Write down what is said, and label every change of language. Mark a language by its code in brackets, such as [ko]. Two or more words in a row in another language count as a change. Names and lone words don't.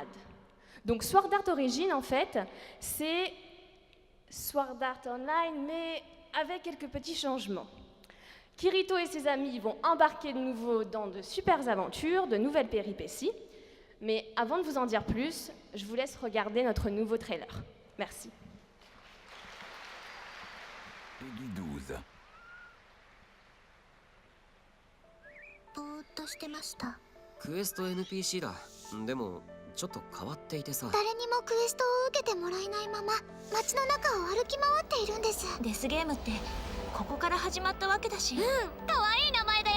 [fr] Donc Sword Art Origin, en fait, c'est Sword Art Online, mais avec quelques petits changements. Kirito et ses amis vont embarquer de nouveau dans de super aventures, de nouvelles péripéties. Mais avant de vous en dire plus, je vous laisse regarder notre nouveau trailer. Merci. Peggy 12. [ja] ぼーっとしてました。クエスト NPC だ。でもちょっと変わっていてさ。誰にもクエストを受けてもらえないまま街の中を歩き回っているんです。デスゲームってここから始まったわけだし。可愛い名前だよ。